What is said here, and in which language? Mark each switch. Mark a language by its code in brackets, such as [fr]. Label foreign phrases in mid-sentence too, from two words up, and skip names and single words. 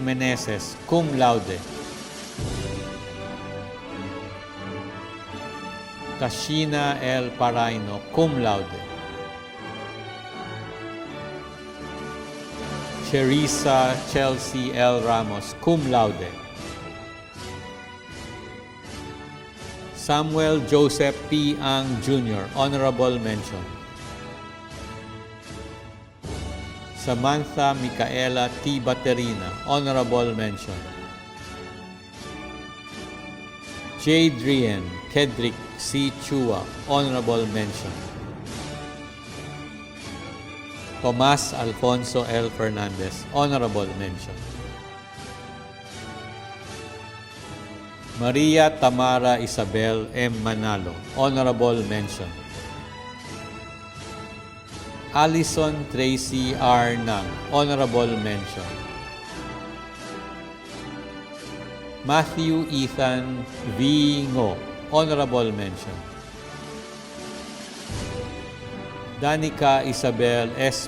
[en] Meneses, [la] Cum Laude, [en] Tashina L. Paraino, [la] Cum Laude, [en] Cherisa Chelsea L. Ramos, [la] Cum Laude, [en] Samuel Joseph P. Ang Jr., Honorable Mention, Samantha Micaela T. Baterina, Honorable Mention, Jadrian Kedrick C. Chua, Honorable Mention, Tomas Alfonso L. Fernandez, Honorable Mention, Maria Tamara Isabel M. Manalo, Honorable Mention, Allison Tracy R. Nang, Honorable Mention, Matthew Ethan V. Ngo, Honorable Mention, Danica Isabel S.